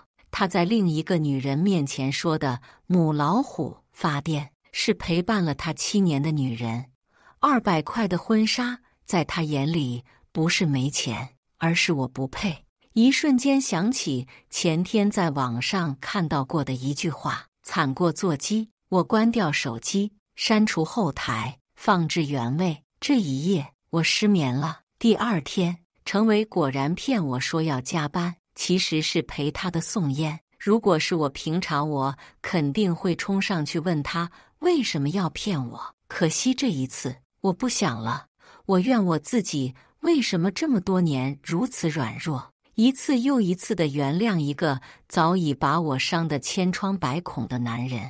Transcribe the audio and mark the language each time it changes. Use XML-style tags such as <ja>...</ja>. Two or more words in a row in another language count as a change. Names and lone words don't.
<zh>他在另一個女人面前說的母老虎發癲，是陪伴了他7年的女人。200塊的婚紗，在他眼裡不是沒錢，而是我不配。一瞬間想起前天在網上看到過的一句話，慘過座機。我關掉手機，刪除後台，放置原位。這一夜我失眠了。第二天，程維果然騙我說要加班，其實是陪他的宋嫣。如果是我平常，我肯定會衝上去問他為什麼要騙我。可惜這一次我不想了，我怨我自己為什麼這麼多年如此軟弱，一次又一次地原諒一個早已把我傷得千瘡百孔的男人？</zh>